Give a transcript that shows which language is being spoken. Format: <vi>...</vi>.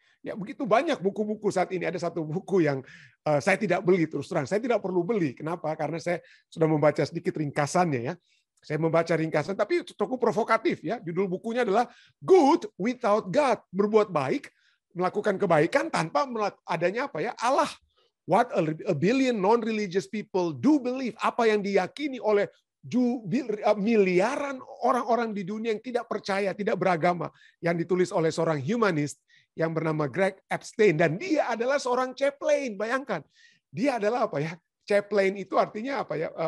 <id>Ya, begitu banyak buku-buku saat ini. Ada satu buku yang saya tidak beli, terus terang. Saya tidak perlu beli. Kenapa? Karena saya sudah membaca sedikit ringkasannya ya. Saya membaca ringkasan, tapi cukup provokatif ya. Judul bukunya adalah Good Without God. Berbuat baik, melakukan kebaikan tanpa adanya apa ya? Allah.</id> <en>What a billion non-religious people do believe.</en> <id>Apa yang diyakini oleh miliaran orang-orang di dunia yang tidak percaya, tidak beragama. Yang ditulis oleh seorang humanis yang bernama Greg Epstein, dan dia adalah seorang chaplain. Bayangkan, dia adalah apa ya? Chaplain itu artinya apa ya?</id>